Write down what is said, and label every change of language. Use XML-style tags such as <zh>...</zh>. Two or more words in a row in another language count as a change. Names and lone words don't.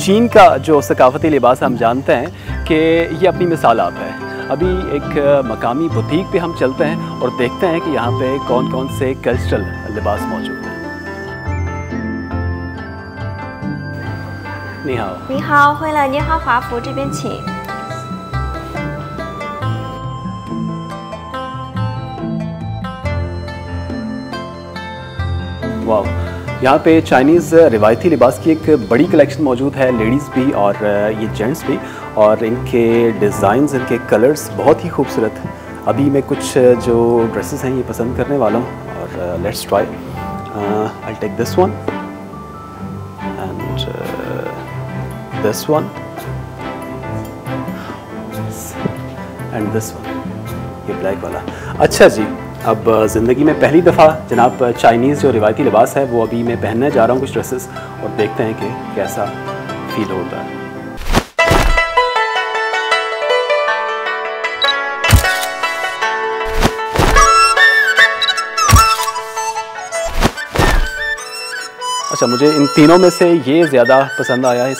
<ur>چین کا جو ثقافتی لباس ہم جانتے ہیں کہ یہ اپنی مثال آپ ہے. ابھی ایک مقامی بوتیک پہ ہم چلتے ہیں اور دیکھتے ہیں کہ یہاں پہ کون کون سے کلچرل لباس موجود ہیں.</ur> <zh>你好. 你好, 回来您好，华服这边请。</zh> <ur>واہ، یہاں پہ چائنیز روایتی لباس کی ایک بڑی کلیکشن موجود ہے، لیڈیز بھی اور یہ جینٹس بھی، اور ان کے ڈیزائنز، ان کے کلرز بہت ہی خوبصورت. ابھی میں کچھ جو ڈریسز ہیں یہ پسند کرنے والا ہوں اور</ur> <en>let's try. I take this one and this one and this one,</en> <ur>یہ بلیک والا. اچھا جی، اب زندگی میں پہلی دفعہ جناب چائنیز جو روایتی لباس ہے وہ ابھی میں پہننے جا رہا ہوں کچھ ڈریسز اور دیکھتے ہیں کہ کیسا فیل ہوتا ہے. اچھا، مجھے ان تینوں میں سے یہ زیادہ پسند آیا ہے.</ur>